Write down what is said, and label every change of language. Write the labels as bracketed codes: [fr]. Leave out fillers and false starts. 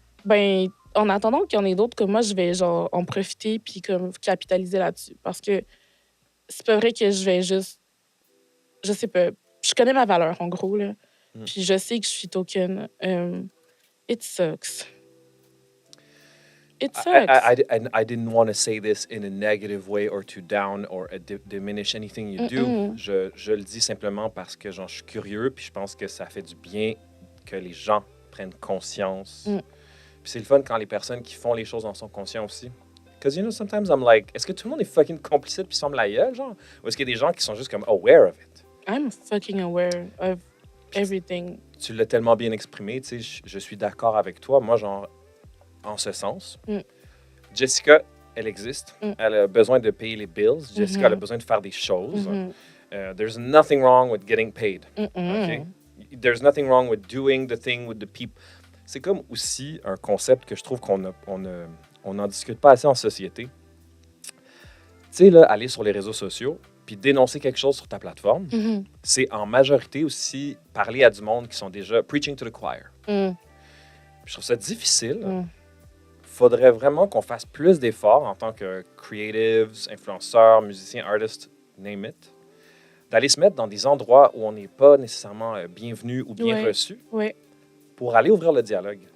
[fr] Ben, en attendant qu'il y en ait d'autres comme moi, je vais, genre, en profiter puis comme capitaliser là-dessus. Parce que c'est pas vrai que je vais juste... Je sais pas. Je connais ma valeur, en gros, là. Mm. Puis je sais que je suis token. [en] It sucks. It sucks. I didn't want to say this in a negative way or to down or diminish anything you do. Mm-mm. [fr] Je le dis simplement parce que genre, je suis curieux puis je pense que ça fait du bien que les gens prennent conscience. Mm. Puis c'est le fun quand les personnes qui font les choses en sont conscients aussi. [en] Because, you know, sometimes I'm like, [fr] est-ce que tout le monde est fucking complicite puis semble la gueule, genre? Ou est-ce qu'il y a des gens qui sont juste comme [en] aware of it? I'm fucking aware of everything. [fr] Tu l'as tellement bien exprimé, tu sais, je suis d'accord avec toi. Moi, genre, en ce sens, Jessica, elle existe. Elle a besoin de payer les bills. Jessica, elle a besoin de faire des choses. [en] There's nothing wrong with getting paid. Okay? There's nothing wrong with doing the thing with the people. [fr] C'est comme aussi un concept que je trouve qu'on n'en discute pas assez en société. Tu sais, là, aller sur les réseaux sociaux puis dénoncer quelque chose sur ta plateforme, c'est en majorité aussi parler à du monde qui sont déjà [en] preaching to the choir. [fr] Je trouve ça difficile. Faudrait vraiment qu'on fasse plus d'efforts en tant que creatives, influenceurs, musiciens, artists, name it, d'aller se mettre dans des endroits où on n'est pas nécessairement bienvenu ou bien reçu pour aller ouvrir le dialogue.